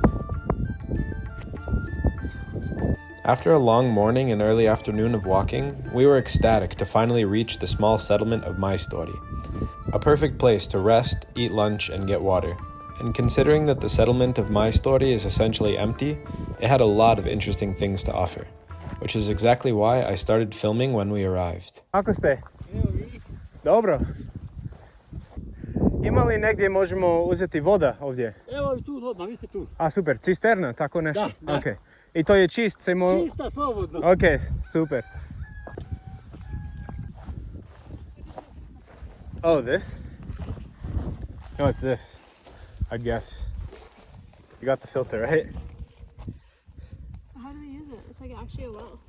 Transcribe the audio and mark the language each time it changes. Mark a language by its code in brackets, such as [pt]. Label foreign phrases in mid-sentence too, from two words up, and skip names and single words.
[en] After a long morning and early afternoon of walking, we were ecstatic to finally reach the small settlement of Majstori, a perfect place to rest, eat lunch, and get water. And considering that the settlement of Majstori is essentially empty, it had a lot of interesting things to offer, which is exactly why I started filming when we arrived. [sr] Kako ste? Dobro. Ima li negdje možemo uzeti voda ovdje? Evo i tu odmah, vidite tu. A super, cisterna, tako nešto? Da. Okay. I to je čist? Čista, slobodno. [en] Ok, super. Oh, this? No, it's this, I guess. You got the filter, right? How do we use it? It's like actually a well.